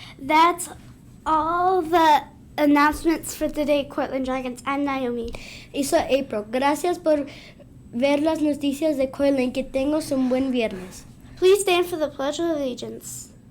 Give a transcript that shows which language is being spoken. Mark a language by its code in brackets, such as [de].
[en] That's all the announcements for today, Cortland Dragons. I'm Naomi. [es] Y soy April. Gracias por ver las noticias de Cortland. Que tengas un buen viernes. [en] Please stand for the Pledge of Allegiance.